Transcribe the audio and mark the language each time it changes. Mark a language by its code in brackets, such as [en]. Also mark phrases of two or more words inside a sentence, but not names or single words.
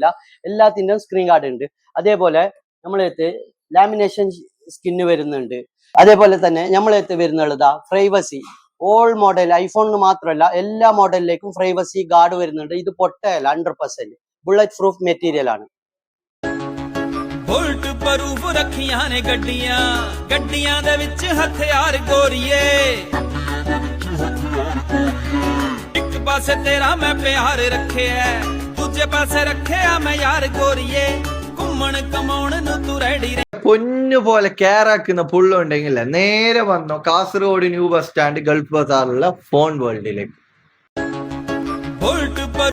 [ml] എല്ലാത്തിൻ്റെയും [en] screen guard [ml] ഉണ്ട്. അതേപോലെ നമ്മളെടുത്ത് [en] lamination skin [ml] വരുന്നുണ്ട്. അതേപോലെ തന്നെ നമ്മളെടുത്ത് വരുന്നുള്ളതാ പ്രൈവസി. [en] all model [ml] ഐഫോണിന് മാത്രമല്ല എല്ലാ മോഡലിലേക്കും [en] privacy guard [ml] വരുന്നുണ്ട്. ഇത് പൊട്ടയല്ല, 100% [en] bullet proof material [ml] ആണ്. [en] bullet proof [pa] ਰੱਖੀਆਂ ਨੇ ਗੱਡੀਆਂ, ਗੱਡੀਆਂ ਦੇ ਵਿੱਚ ਹਥਿਆਰ ਗੋਰੀਏ। ਇੱਕ ਪਾਸੇ ਤੇਰਾ ਮੈਂ ਪਿਆਰ ਰੱਖਿਆ, ਦੂਜੇ ਪਾਸੇ ਰੱਖਿਆ ਮੈਂ ਯਾਰ ਗੋਰੀਏ। ਘੁੰਮਣ ਕਮਾਉਣ ਨੂੰ ਤੂੰ ਰੈਡੀ। [ml] പൊന്നു പോലെ കെയർ ആക്കുന്ന പുള്ളുണ്ടെങ്കിൽ നേരെ വന്നോ കാസർഗോഡ് [en] new bus stand [ml] ഗൾഫ് ബസാറുള്ള ഫോൺ വേൾഡിലേക്ക്. [pa] ਬੁਲਟ